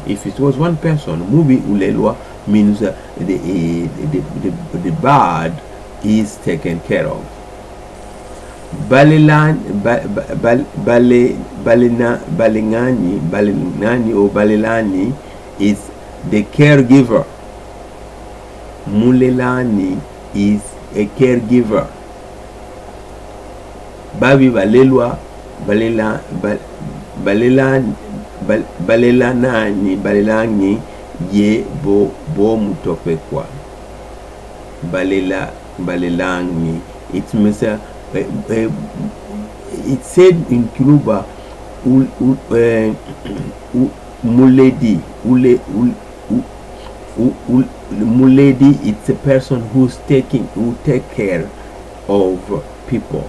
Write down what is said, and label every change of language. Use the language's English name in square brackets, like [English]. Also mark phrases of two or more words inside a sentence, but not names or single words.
[English] If it was one person, [Luba-Katanga] movie ulelwa [English] means the bad is taken care of. Balelanani or Balelanani is the caregiver. Mulelani is a caregiver. [Luba-Katanga] Babi, balelwa, Balelanani ye Bomwatopeka. [English] Balelanani. It means it said in Kiluba, muledi, it's a person who take care of people.